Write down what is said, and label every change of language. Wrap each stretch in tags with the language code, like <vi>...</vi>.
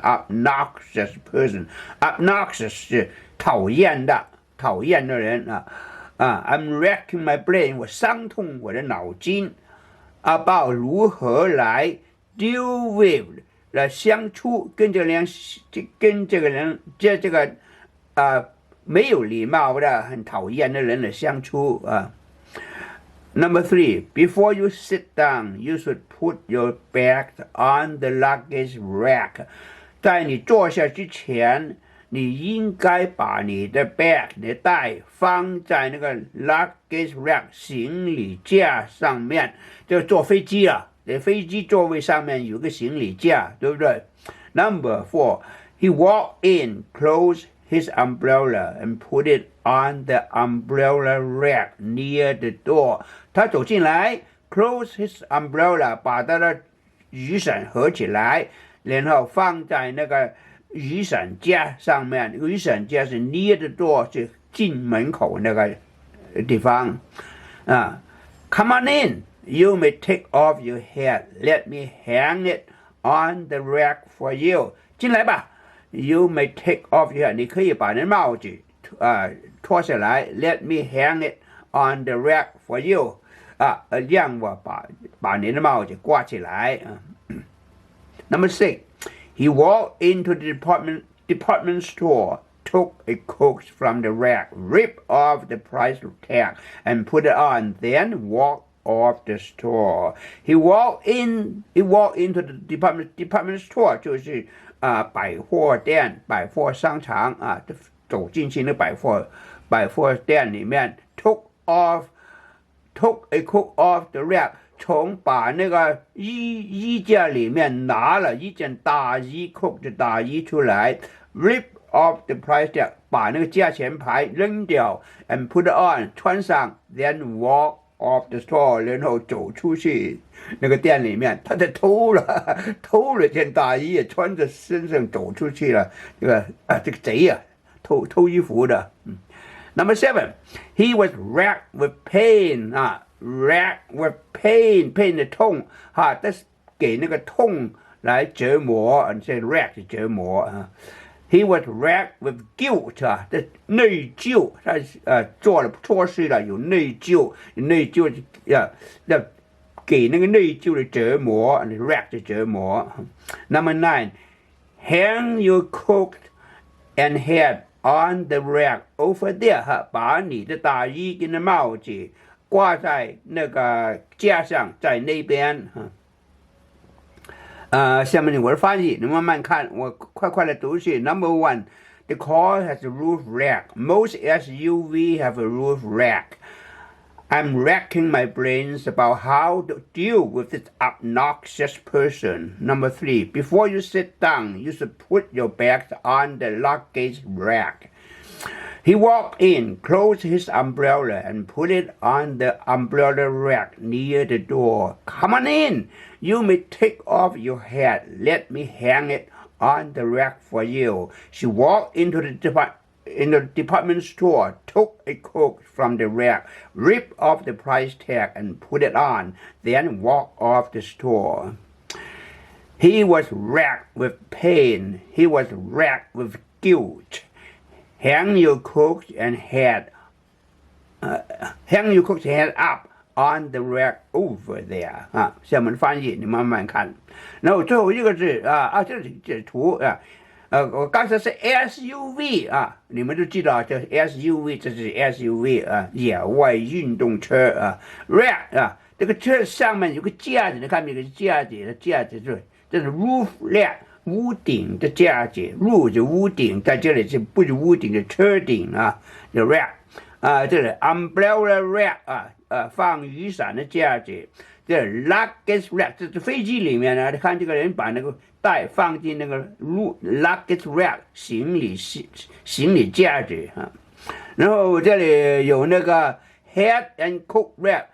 <zh>Obnoxious 是讨厌的人</zh> <en>I'm racking my brain</en> <zh>我伤痛我的脑筋 about 如何来 deal with来相处跟这个人没有礼貌的很讨厌的人来相处</zh> <en>Number 3, before you sit down, you should put your bag on the luggage rack.</en> <zh>在你坐下之前，你应该把你的 bag 你的袋放在那个 luggage rack 行李架上面。就坐飞机飞机座位上面有个行李架，对不对</zh> <en>Number 4, he walked in, closed his umbrella and put it on the umbrella rack near the door.</en> <zh>他走进来</zh> <en>close his umbrella</en> <zh>把他的雨伞合起来，然后放在那个雨伞架上面。雨伞架是</zh> <en>near the door</en> <zh>是进门口那个地方</zh> <en>Come on in, you may take off your hat. Let me hang it on the rack for you.</en> <zh>进来吧</zh> <en>You may take off your hat.</en> <zh>你可以把你的帽子脱下来</zh> <en>Let me hang it on the rack for you.</en> <zh>让我把你的帽子挂起来</zh> <en>Number 6, he walked into the department store, took a Coke from the rack, ripped off the price tag, and put it on, then walked off the store. He walked into the department store</en> <zh>就是百货店百货商场走进去那百货店里面</zh> <en>took a coat off the rack</en> <zh>把那个衣架里面拿了一件大衣 coat 的大衣出来</zh> <en>rip off the price tag，</en> <zh>把那个价钱牌扔掉 ，</zh> <en>and put it on，</en> <zh>穿上 ，</zh> <en>then walk off the store，</en> <zh>然后走出去那个店里面，他在偷了件大衣，穿着身上走出去了。这个贼呀，偷衣服的。</zh> <en>Number 7, he was racked with pain ，racked with pain</en> <zh>的痛这是给那个痛来折磨，这</zh> <en>rack 折磨啊。 He was racked with guilt</en> <zh>这内疚，他做了错事了，有内疚要给那个内疚的折磨 ，rack 的折磨。</zh> <en>Number 9, hang your coat and hat on the rack over there</en> <zh>把你的大衣跟的帽子挂在那个架上，在那边下面我的翻译，你慢慢看，我快的读去。</zh> <en>Number 1, the car has a roof rack. Most SUV have a roof rack. I'm racking my brains about how to deal with this obnoxious person. Number 3, before you sit down, you should put your bags on the luggage rack. He walked in, closed his umbrella, and put it on the umbrella rack near the door. Come on in. You may take off your hat. Let me hang it on the rack for you. She walked into the department store, took a coat from the rack, ripped off the price tag, and put it on, then walked off the store. He was racked with pain. He was racked with guilt.Hang your coat and hat up on the rack over there</en> <zh>下面翻译你慢慢看。然后最后一个字这图我刚才是 SUV 你们都知道这 SUV 这是 SUV 野外运动车rack 这个车上面有个架子，你看没有？架子这是 roof rack。屋顶的架子 ，roof 就屋顶，在这里是不是屋顶的车顶叫 rack 这里 umbrella rack 放雨伞的架子，这 luggage rack 这是飞机里面你看这个人把那个袋放进那个 luggage rack 行李架子然后这里有那个 hat and coat rack。</zh>